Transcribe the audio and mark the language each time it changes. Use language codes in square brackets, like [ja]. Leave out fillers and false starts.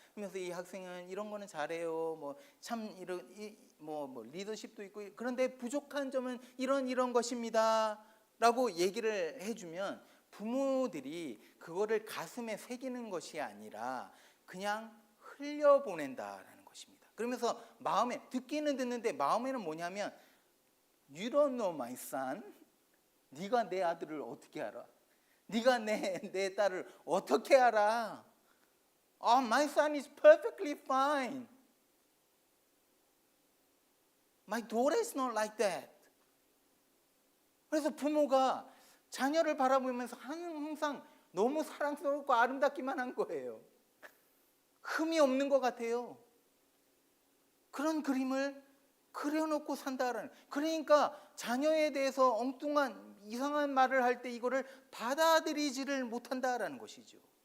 [ko] 그러면서 이 학생은 이런 거는 잘해요. 뭐 참 이런 뭐 리더십도 있고 그런데 부족한 점은 이런 것입니다라고 얘기를 해주면 부모들이 그거를 가슴에 새기는 것이 아니라 그냥 흘려보낸다라는 것입니다. 그러면서 마음에 듣기는 듣는데 마음에는 뭐냐면 [en] You don't know my son. [ko] 네가 내 아들을 어떻게 알아? 네가 내 딸을 어떻게 알아? [en] My son is perfectly fine. My daughter is not like that. [ko] 그래서 부모가 자녀를 바라보면서 항상 너무 사랑스럽고 아름답기만 한 거예요. 흠이 없는 것 같아요. 그런 그림을 그려놓고 산다라는. 그러니까 자녀에 대해서 엉뚱한 이상한 말을 할 때 이거를 받아들이지를 못한다라는 것이죠.